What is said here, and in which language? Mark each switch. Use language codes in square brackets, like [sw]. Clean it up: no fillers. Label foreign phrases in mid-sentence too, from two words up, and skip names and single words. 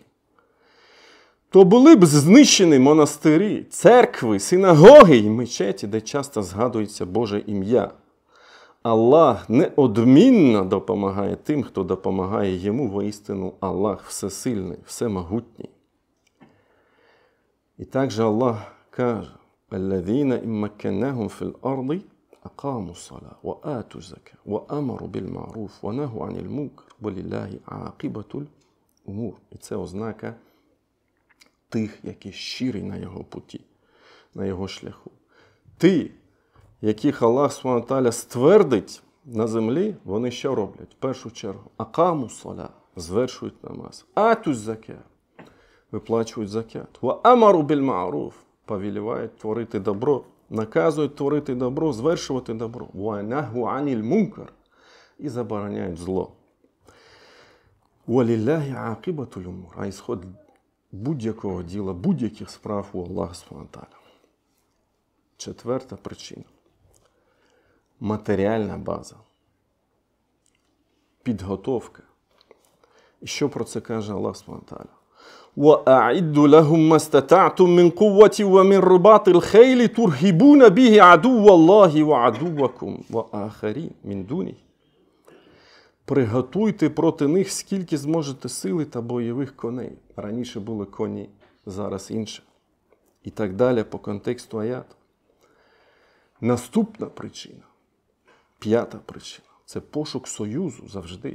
[uk] То були б знищені монастирі, церкви, синагоги і мечеті, де часто згадується Боже ім'я. Аллах неодмінно допомагає тим, хто допомагає йому. Воістину Аллах всесильний, всемогутній. І також Аллах каже: [ar] «الذين إن مكناهم في الأرض أقاموا الصلاة وآتوا الزكاة وأمروا بالمعروف ونهوا عن المنكر ولله عاقبة الأمور». [uk] І це ознака тих, які щирі на його путі, на його шляху. Ті, яких Аллах Субхану ствердить на землі, вони що роблять? В першу чергу, [ar] أقاموا الصلاة, [uk] звершують намаз, [ar] آتوا الزكاة, [uk] виплачують закат, [ar] وأمروا بالمعروف, [uk] повелівають творити добро, наказують творити добро, звершувати добро, [ar] ونهوا عن المنكر, [uk] і забороняють зло. [ar] ولله عاقبة الأمور, [uk] а ісход будь-якого діла, будь-яких справ у Аллаха [ar] سبحانه وتعالى. [uk] Четверта причина. Матеріальна база. Підготовка. І що про це каже Аллах [ar] سبحانه وتعالى? وَأَعِدُّ لَهُمْ مَا اسْتَطَعْتُم مِّن قُوَّةٍ وَمِن رِّبَاطِ الْخَيْلِ تُرْهِبُونَ بِهِ عَدُوَّ اللَّهِ وَعَدُوَّكُمْ وَآخَرِينَ مِن دُونِهِ. [uk] Приготуйте проти них скільки зможете сили та бойових коней. Раніше були коні, зараз інше. І так далі по контексту аяту. Наступна причина, п'ята причина, це пошук союзу завжди.